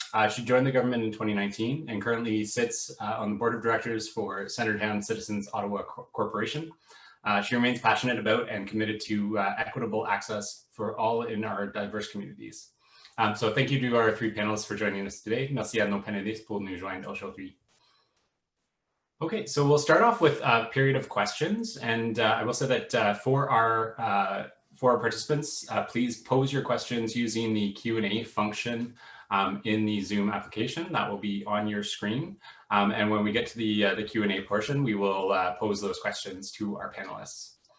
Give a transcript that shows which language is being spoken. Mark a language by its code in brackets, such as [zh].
[en] She joined the government in 2019 and currently sits on the board of directors for Centertown Citizens Ottawa Corporation. She remains passionate about and committed to equitable access for all in our diverse communities. So thank you to our three panelists for joining us today. [fr] Merci à nos panélistes pour nous joindre aujourd'hui. [en] Okay, so we'll start off with a period of questions, and I will say that for our participants, please pose your questions using the Q&A function in the Zoom application that will be on your screen. And when we get to the Q&A portion, we will pose those questions to our panelists.